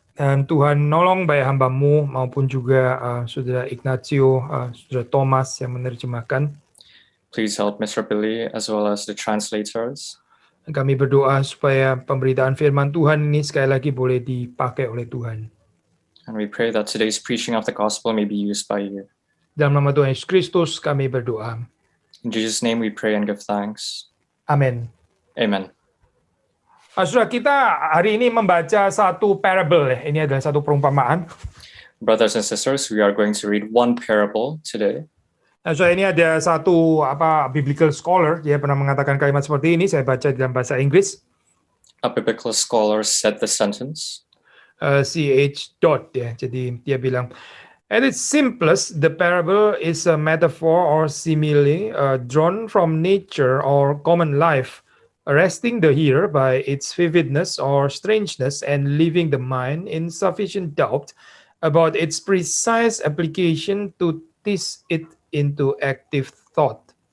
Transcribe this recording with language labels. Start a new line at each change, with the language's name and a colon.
Indonesian: Dan Tuhan nolong baik hamba-Mu maupun juga saudara Ignacio, saudara Thomas yang menerjemahkan.
English: Please help Mr. Billy as well as the translators.
Indonesian: Kami berdoa supaya pemberitaan firman Tuhan ini sekali lagi boleh dipakai oleh Tuhan.
English: And we pray that today's preaching of the gospel may be used by you.
Indonesian: Dalam nama Tuhan Yesus Kristus kami berdoa.
English: In Jesus' name we pray and give thanks.
Indonesian: Amin.
English: Amen.
Indonesian: Saudara, kita hari ini membaca satu parable. Ini adalah satu perumpamaan.
English: Brothers and sisters, we are going to read one parable today.
Indonesian: Saudara, ini ada satu
English: biblical scholar,
Indonesian: dia pernah mengatakan kalimat seperti ini, saya baca dalam bahasa Inggris.
English: A biblical scholar said the sentence.
Indonesian: C.H. Dodd, ya. Jadi dia bilang,
English: at its simplest, the parable is a metaphor or simile drawn from nature or common life, arresting the hearer by its vividness or strangeness and leaving the mind in sufficient doubt about its precise application to tease it into active thought.